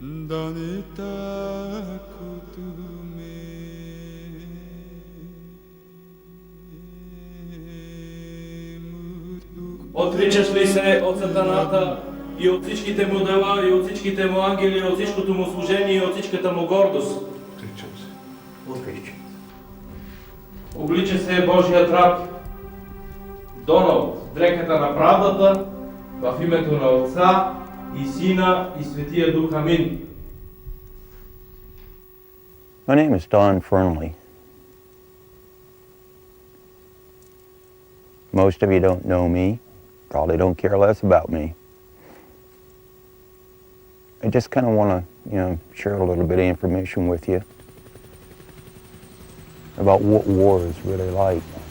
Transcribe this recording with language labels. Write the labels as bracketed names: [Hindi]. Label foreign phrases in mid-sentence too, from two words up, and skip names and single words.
[Bulgarian] Отричаш ли се от сатаната и от всичките му дела, и от всичките му ангели, и от всичкото му служение, и от всичката му гордост? Отричам се. Отричам. Облича се Божият раб, донал в дреката на правдата, в името на Отца и Сина и Светия Дух. Амин. [English] My name is Don Fernley. Most of you don't know me, probably don't care less about me. I just kind of want to, share a little bit of information with you about what war is really like.